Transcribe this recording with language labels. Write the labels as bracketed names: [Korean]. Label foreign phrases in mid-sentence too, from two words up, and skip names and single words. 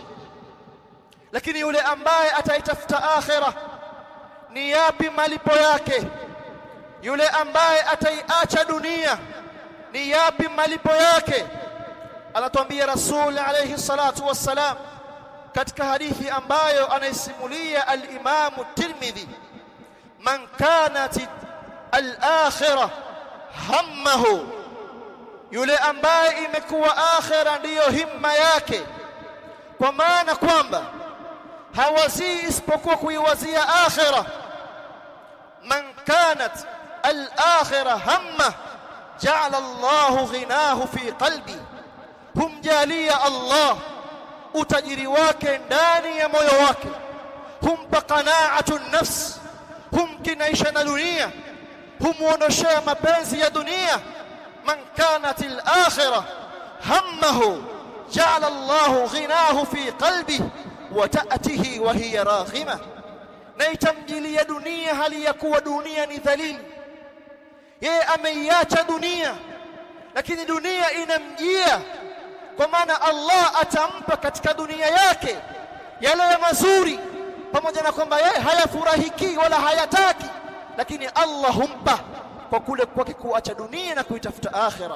[Swahili] Lakini yule ambaye ataitafuta akhira, ni yapi malipo yake? Yule ambaye ataiacha dunia, ni yapi malipo yake? Anatuambia [Arabic] رسول عليه الصلاة والسلام [Swahili] katika hadithi ambayo anaisimulia al-Imam at-Tirmidhi, [Arabic] من كانت الآخرة همه, [Swahili] yule ambaye imekuwa akhira ndiyo himma yake, kwa maana kwamba hawazii isipokuwa kuiwazia akhira. [Arabic] من كانت الآخرة همه جعل الله غناه في قلبه, [Swahili] humjalia Allah utajiri wake ndani ya moyo wake, humpa [Arabic] قناعة نفس, [Swahili] humkinaisha na dunia, humuondoshea mapenzi ya dunia. [Arabic] من كانت الآخرة همه جعل الله غناه في قلبه وأتته الدنيا وهي راغمة, [Swahili] na itamjilia dunia hali ya kuwa dunia ni dhalili. Yeye ameiacha dunia, lakini dunia inamjia, kwa maana Allah atampa katika dunia yake yale ya mazuri, pamoja na kwamba yeye hayafurahiki wala hayataki, lakini Allah humpa kwa kule kwake kuacha dunia na kuitafuta akhira.